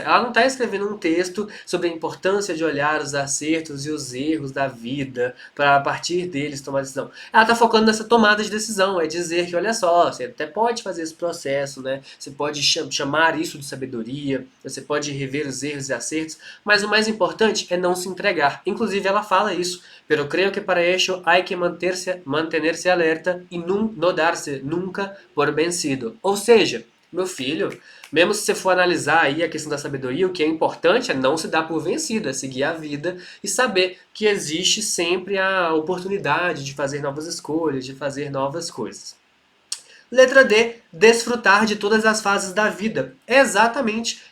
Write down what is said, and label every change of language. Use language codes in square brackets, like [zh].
[pt] Ela não está escrevendo um texto sobre a importância de olhar os acertos e os erros da vida para a partir deles tomar decisão. Ela está focando nessa tomada de decisão, é dizer que, olha só, você até pode fazer esse processo, né? Você pode chamar isso de sabedoria, você pode rever os erros e acertos, mas o mais importante é não se entregar. Inclusive, ela fala isso. [es] Pero creo que para ello hay que mantenerse alerta e no darse nunca por vencido. [pt] Ou seja, meu filho, mesmo se você for analisar aí a questão da sabedoria, o que é importante é não se dar por vencido, é seguir a vida e saber que existe sempre a oportunidade de fazer novas escolhas, de fazer novas coisas. Letra D, desfrutar de todas as fases da vida. Exatamente.